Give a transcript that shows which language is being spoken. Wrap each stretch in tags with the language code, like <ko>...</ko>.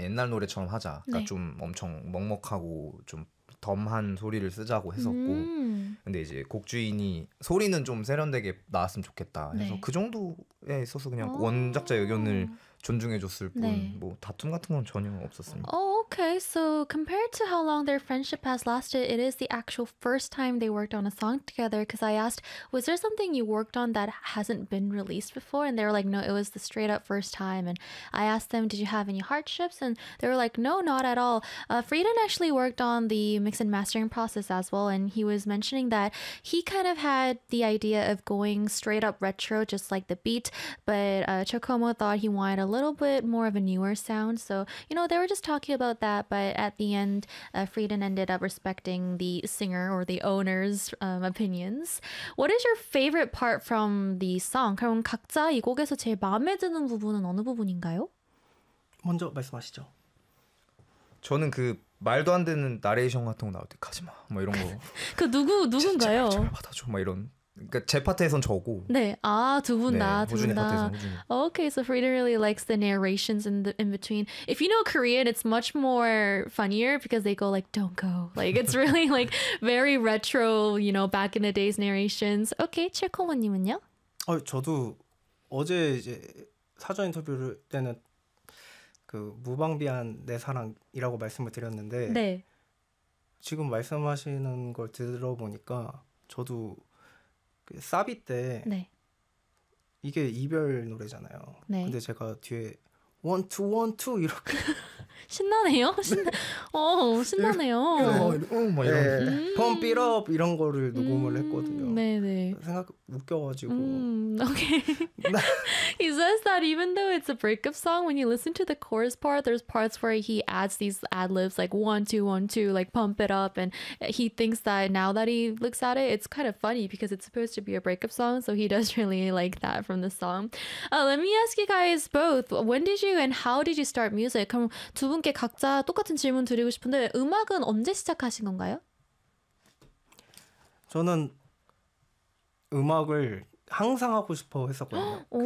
<ko>옛날 노래처럼 하자. 그러니까 네. 좀 엄청 먹먹하고 좀 덤한 소리를 쓰자고 했었고 근데 이제 곡 주인이 소리는 좀 세련되게 나왔으면 좋겠다 해서 네. 그 정도에 있어서 그냥 원작자 의견을 존중해 줬을 뿐 뭐 네. 다툼 같은 건 전혀 없었습니다.</ko> <en>Oh, okay. So compared to how long their friendship has lasted, it is the actual first time they worked on a song together. Because I asked, was there something you worked on that hasn't been released before? And they were like, no, it was the straight up first time. And I asked them, did you have any hardships? And they were like, no, not at all. Frieden actually worked on the mix and mastering process as well. And he was mentioning that he kind of had the idea of going straight up retro, just like the beat. But Chocomo thought he wanted a little bit more of a newer sound. So, you know, they were just talking about that. But at the end, Frieden ended up respecting the singer or the owner's opinions. What is your favorite part from the song?</en> <ko>그럼 각자 이 곡에서 제일 마음에 드는 부분은 어느 부분인가요? 먼저 말씀하시죠. 저는 그 말도 안 되는 나레이션 같은 거 나올 때 가지 마. 뭐 이런 거. 그 누군가요? 제발 받아줘. 막 이런. 그러니까 제 파트에선 저고. 네. 아, 두 분 다. 네, 두 분 다. 오케이.</ko> <en>So Frieden really likes the narrations in between. If you know Korean, it's much more funnier because they go like don't go. Like it's really like very retro, you know, back in the days narrations.</en> <ko>오케이. 최콤원 님은요? 저도 어제 이제 사전 인터뷰를 때는 그 무방비한 내 사랑이라고 말씀을 드렸는데 네. 지금 말씀하시는 걸 들어보니까 저도 사비 때 네. 이게 이별 노래잖아요. 네. 근데 제가 뒤에 원투 원투 이렇게 신나네요. 신나네요. 펌프 업 이런 거를 녹음을 했거든요. 네네. 생각 웃겨가지고.</ko> <en>Okay. He says that even though it's a breakup song, when you listen to the chorus part, there's parts where he adds these ad libs like one two one two, like pump it up, and he thinks that now that he looks at it, it's kind of funny because it's supposed to be a breakup song. So he does really like that from the song. Let me ask you guys both. When did you and how did you start music?</en> <ko>그럼 두 분께 각자 똑같은 질문 드리고 싶은데 음악은 언제 시작하신 건가요? 저는 음악을 항상 하고 싶어 했었거든요.</ko>